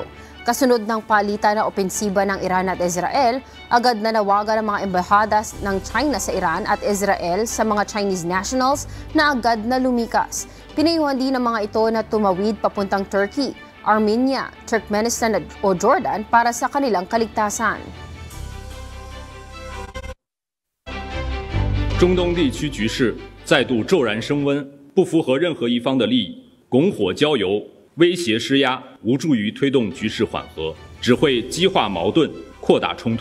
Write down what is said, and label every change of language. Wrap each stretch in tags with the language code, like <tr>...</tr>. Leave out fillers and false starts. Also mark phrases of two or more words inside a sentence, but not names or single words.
<tl>Kasunod ng palitan na opensiba ng Iran at Israel, agad na nawagan ang mga embahadas ng China sa Iran at Israel sa mga</tl> <en>Chinese nationals</en> <tl>na agad na lumikas. Pinayuhan din ng mga ito na tumawid papuntang Turkey, Armenia, Turkmenistan o Jordan para sa kanilang kaligtasan.</tl> <zh>中东地区局势再度骤然升温，不符合任何一方的利益，拱火浇油，威胁施压，无助于推动局势缓和，只会激化矛盾，扩大冲突。</zh>